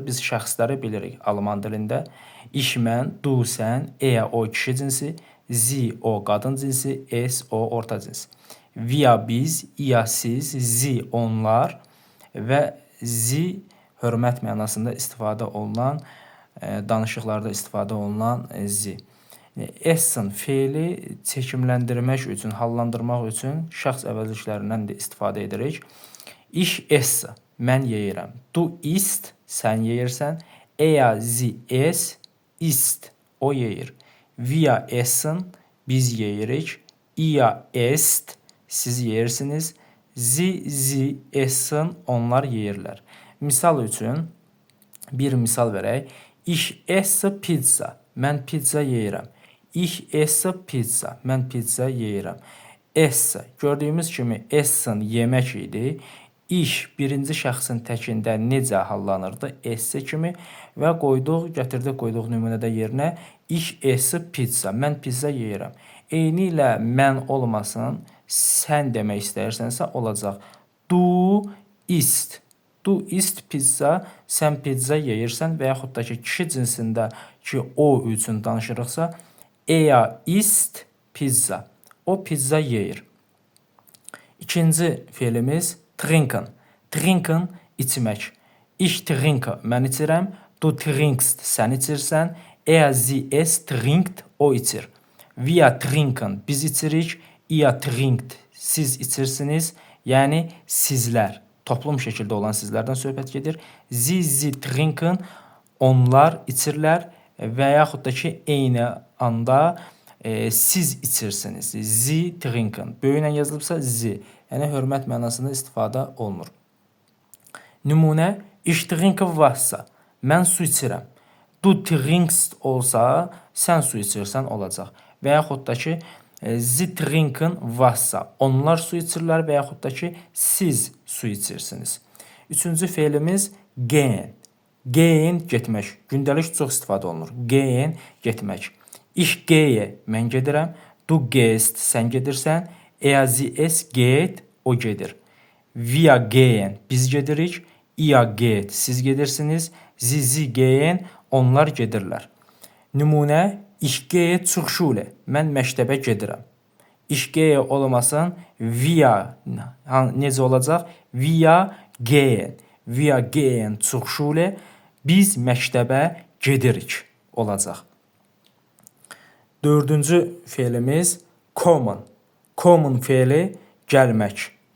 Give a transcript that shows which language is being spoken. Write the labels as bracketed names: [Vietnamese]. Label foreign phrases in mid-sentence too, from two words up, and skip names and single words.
[Azerbaijani] Biz şəxsləri bilirik alman dilində. Ich, mən, du, sən, er, o kişi cinsi, sie, o qadın cinsi, es, o orta cins. Wir, biz, ihr, siz, sie, onlar və sie hörmət mənasında istifadə olunan, danışıqlarda istifadə olunan sie. Essen feili çəkimləndirmək üçün, hallandırmaq üçün şəxs əvəzliklərindən də istifadə edirik. [German] Ich esse, [Azerbaijani] mən yeyirəm. [German] Du isst, [Azerbaijani] sən yeyirsən. [German] Er, sie, es, isst, [Azerbaijani] o yeyir. [German] Wir essen, [Azerbaijani] biz yeyirik. [German] Ihr esst, [Azerbaijani] siz yeyirsiniz. [German] Sie essen, [Azerbaijani] onlar yeyirlər. Misal üçün bir misal verək. [German] Ich esse pizza, [Azerbaijani] mən pizza yeyirəm. [German] Ich esse pizza, [Azerbaijani] mən pizza yeyirəm. Esse, gördüyümüz kimi essen yemək idi. Ich birinci şəxsin təkində necə hallanırdı? Esse kimi və gətirdik qoyduq nümunədə yerinə. [German] Ich esse pizza, [Azerbaijani] mən pizza yeyirəm. Eyni ilə mən olmasın, sən demək istəyirsənsə olacaq. [German] Du isst. Du isst pizza, [Azerbaijani] sən pizza yeyirsən və yaxud da ki, kişi cinsində ki, o üçün danışırıqsa, [German] er isst pizza. [Azerbaijani] O pizza yeyir. İkinci feilimiz trinken. [German] Trinken içmək. Ich trinke, [Azerbaijani] mən içirəm. [German] Du trinkst, [Azerbaijani] sən içirsən. [German] Er, sie, es trinkt, [Azerbaijani] o içir. [German] Wir trinken, [Azerbaijani] biz içirik. [German] Ihr trinkt, [Azerbaijani] siz içirsiniz. Yəni sizlər. Toplum şəkildə olan sizlərdən söhbət gedir. [German] Sie trinken, [Azerbaijani] onlar içirlər və yaxud da ki, eyni anda siz içirsiniz. [German] Sie trinken. [Azerbaijani] Böyüklə yazılıbsa sie. Yəni hörmət mənasında istifadə olunur. Nümunə, [German] ich trinke Wasser. [Azerbaijani] Mən su içirəm. [German] Du trinkst [Azerbaijani] olsa, sən su içirsən olacaq. Və yaxud da ki, [German] sie trinken Wasser. [Azerbaijani] Onlar su içirlər və yaxud da ki, siz su içirsiniz. Üçüncü feilimiz gehen. Gehen getmək. Gündəlik çox istifadə olunur. [German] Gehen getmək. Ich gehe, [Azerbaijani] mən gedirəm. [German] Du gehst, [Azerbaijani] sən gedirsən. [German] Er, sie, es geht, [Azerbaijani] o gedir. [German] Wir gehen, [Azerbaijani] biz gedirik. [German] Ihr geht, [Azerbaijani] siz gedirsiniz. [German] Sie gehen, [Azerbaijani] onlar gedirlər. Nümunə, [German] ich gehe zur Schule. [Azerbaijani] Mən məktəbə gedirəm. [German] Ich gehe [Azerbaijani] olmasın, wir necə olacaq? [German] Wir gehen. Wir gehen zur Schule. [Azerbaijani] Biz məktəbə gedirik olacaq. Dördüncü feilimiz kommen. Kommen feili gəlmək.